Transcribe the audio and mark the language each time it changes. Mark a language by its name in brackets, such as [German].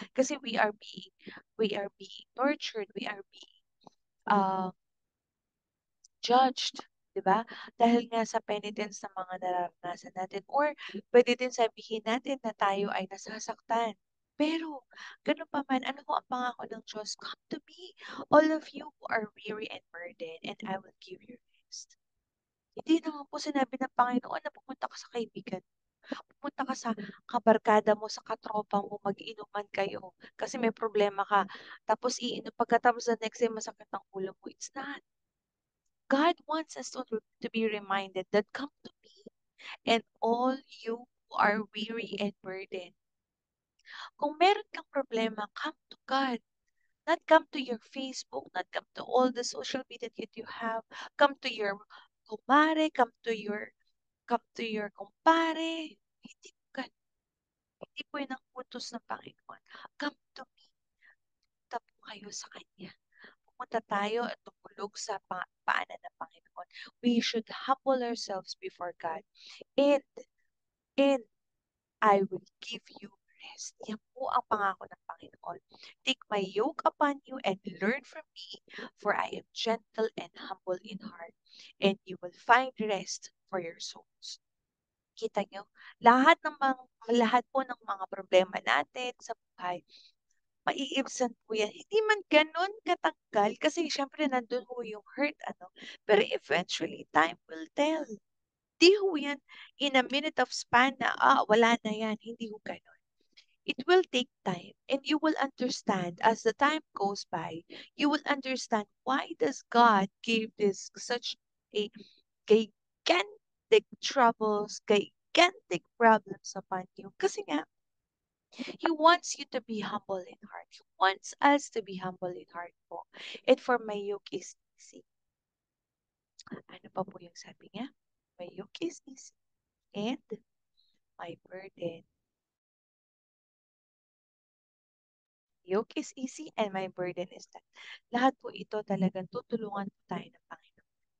[English] Kasi we are being tortured, we are being uh, judged, [Filipino] 'di ba? Dahil nga sa penitence ng mga nararanasan natin or pwede din sabihin natin na tayo ay nasasaktan. Pero, ganun pa man, ano po ang pangako ng Diyos? [English] Come to me, all of you who are weary and burdened, and I will give you rest. [Filipino] Hindi naman po sinabi ng Panginoon na pumunta ka sa kaibigan. Pumunta ka sa kabarkada mo, sa katropa mo, mag-inuman kayo. Kasi may problema ka. Tapos iinom, pagkatapos [English] the next day [Filipino] masakit ang ulo mo. [English] It's not. God wants us to be reminded that come to me and all you who are weary and burdened. [Filipino] Kung meron kang problema, [English] come to God. Not come to your Facebook, not come to all the social media that you have. Come to your kumare, come to your kumpare. [Filipino] Hindi po ganun. Hindi po yun ang utos ng Panginoon. [English] Come to me. [Filipino] Punta po kayo sa Kanya. Pumunta tayo at tumulog sa paanan ng Panginoon. [English] We should humble ourselves before God. And, and I will give you rest. [Filipino] Yan po ang pangako ng Panginoon. [English] Take my yoke upon you and learn from me, for I am gentle and humble in heart, and you will find rest for your souls. [Filipino] Kita nyo, lahat po ng mga problema natin sa buhay, maiibsan po yan. Hindi man ganun katagal, kasi syempre nandun po yung hurt, pero eventually, [English] time will tell. [Filipino] Di ho yan [English] in a minute of span [Filipino] na, wala na yan. Hindi ho ganun. [English] It will take time and you will understand as the time goes by, you will understand why does God give this such a gigantic troubles, gigantic problems upon you. [Filipino] Kasi nga, [English] He wants you to be humble in heart. He wants us to be humble in heart po. And for my yoke is easy. [Filipino] Ano pa po yung sabi niya? [English] My yoke is easy and my burden. Yoke is easy and my burden is light. [Filipino] Lahat po ito talagang tutulungan po tayo ng Panginoon.